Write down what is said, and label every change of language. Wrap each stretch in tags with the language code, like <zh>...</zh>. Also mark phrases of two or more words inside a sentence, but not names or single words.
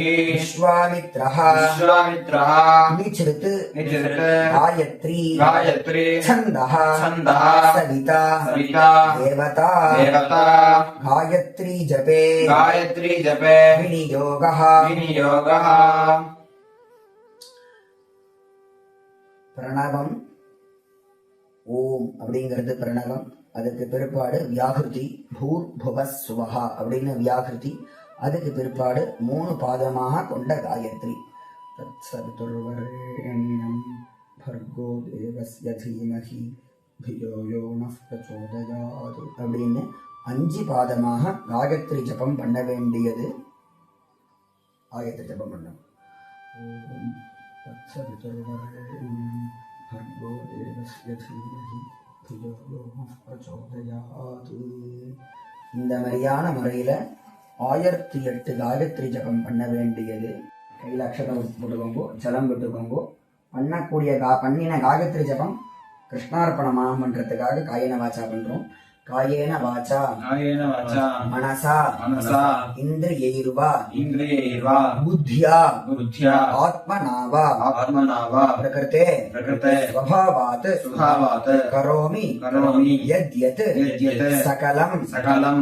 <sa>विश्वामित्रः विश्वामित्रः निचृत् निचृत् गायत्री गायत्री छन्दः छन्दः सविता सविता देवता देवता गायत्री जपे गायत्री जपे विनियोगः विनियोगः</sa> <ta>பிரணவம் ஓம் அப்படிங்கிறது பிரணவம். அதுக்கு பிற்பாடு வியாகிருதி</ta> <sa>भूर् भुवः सुवः</sa> <ta>அப்படின்னு வியாகிருதி. அதுக்கு பிற்பாடு 3 பாதமாக கொண்ட காயத்ரி</ta> <sa>தத்சவிதுர்வரேண்யம் भर्गो देवस्य धीमहि धियो यो नः प्रचोदयात्</sa> <ta>அப்படின்னு 5 பாதமாக காயத்ரி ஜபம் பண்ண வேண்டியது. காயத்ரி ஜபம் பண்ணணும்.</ta> <sa>ஓம் तत्सवितुर्वरेण्यं भर्गो देवस्य धीमहि धियो यो नः प्रचोदयात्.</sa> <ta>இந்த மாதிரியான முறையில 1008 காயத்ரி ஜபம் பண்ண வேண்டியது. கையில் அக்ஷரம் போட்டுக்கோங்கோ, ஜலம் விட்டுக்கோங்கோ. பண்ணின காயத்ரி ஜபம் கிருஷ்ணார்ப்பணமாக பண்றதுக்காக</ta> <sa>कायेन वाचा</sa> <ta>பண்றோம்.</ta> <sa>कायेन वाचा कायेन वाचा मनसा मनसा इन्द्रियैर्वा इन्द्रियैर्वा बुद्ध्या बुद्ध्या आत्मना वा आत्मना वा प्रकृते प्रकृते स्वभावात् स्वभावात् करोमि करोमि यद्यत् यद्यत् सकलं सकलं</sa>